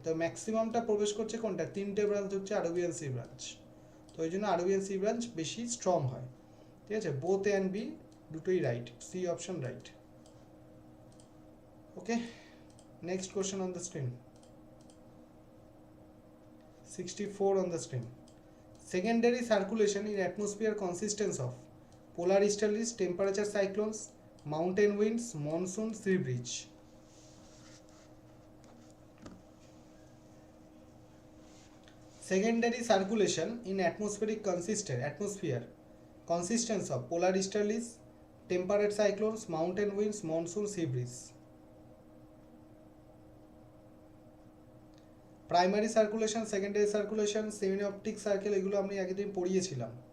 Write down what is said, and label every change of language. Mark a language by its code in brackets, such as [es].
[bn] তো ম্যাক্সিমামটা প্রবেশ করছে কোনটা? 3টে ব্রাঞ্চ হচ্ছে আরবিয়ান সি ব্রাঞ্চ। তো ওই জন্য আরবিয়ান সি ব্রাঞ্চ বেশি স্ট্রং হয়, ঠিক আছে। বোথ এ অ্যান্ড বি দুটোই right, C option right. [en] Okay, next question on the screen, 64 on the screen. Secondary circulation in atmosphere consists of polar easterlies, temperature cyclones, mountain winds, monsoon, sea breeze. Secondary circulation in atmosphere consists of polar easterlies, temperate cyclones, mountain winds, monsoon, sea breeze. [bn] Primary circulation, secondary circulation, সেমিঅপটিক circle, এগুলো আমি আগের দিন পড়িয়েছিলাম।